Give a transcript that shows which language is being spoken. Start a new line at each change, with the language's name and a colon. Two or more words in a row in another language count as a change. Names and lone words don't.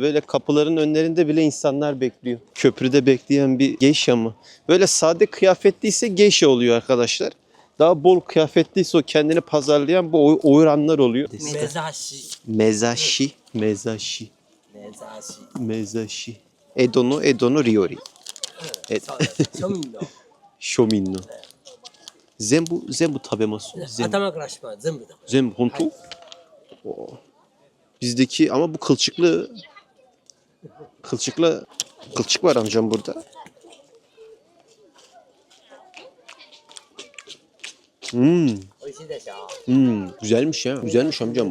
Turkish: Böyle kapıların önlerinde bile insanlar bekliyor. Köprüde bekleyen bir geisha mı? Böyle sade kıyafetliyse geisha oluyor arkadaşlar. Daha bol kıyafetliyse o kendini pazarlayan bu oyranlar oluyor.
Japanese: Mezashi. 江戸の料理. 庶民の. 全部食べます。全部本当.
Turkish: Bizdeki ama bu kılçık var amcam burada. Güzelmiş ya. Güzelmiş amcam bu.